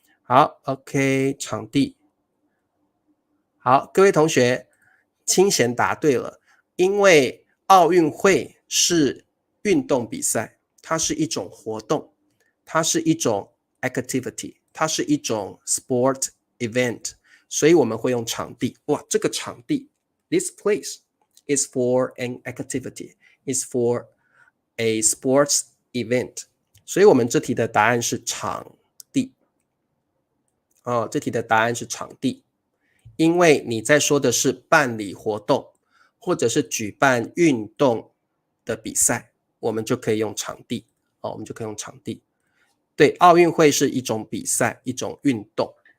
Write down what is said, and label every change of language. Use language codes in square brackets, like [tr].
[zh] 好 ，OK， 场地。好，各位同学，清闲答对了，因为奥运会是运动比赛，它是一种活动，它是一种 activity， 它是一种 [en] sport event， [zh] 所以我们会用场地。哇，这个场地 ， [en] this place is for an activity, is for a sports event. [zh] 所以我们这题的答案是场地。这题的答案是场地，因为你在说的是办理活动或者是举办运动的比赛，我们就可以用场地。我们就可以用场地。对，奥运会是一种比赛，一种运动。